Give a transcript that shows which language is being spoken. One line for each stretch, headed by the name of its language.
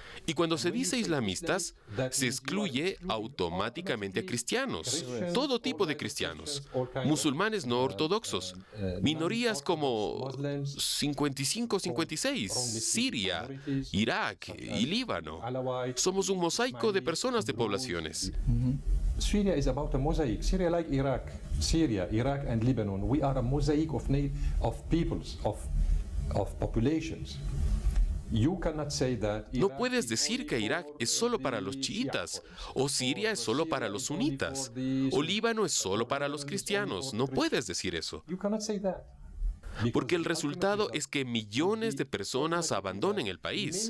Spanish: Y cuando se dice islamistas, se excluye automáticamente a cristianos, todo tipo de cristianos, musulmanes no ortodoxos, minorías como 55-56, Siria, Irak y Líbano. Somos un mosaico de personas de poblaciones.
English: Syria is about a mosaic. Syria, like Iraq, Iraq and Lebanon, we are a mosaic of peoples, of populations. You cannot say that.
Spanish: No puedes decir que Irak es solo para los chiitas, o Siria es solo para los sunitas, o Líbano es solo para los cristianos. No puedes decir eso.
English: You cannot say that.
Spanish: Porque el resultado es que millones de personas abandonen el país.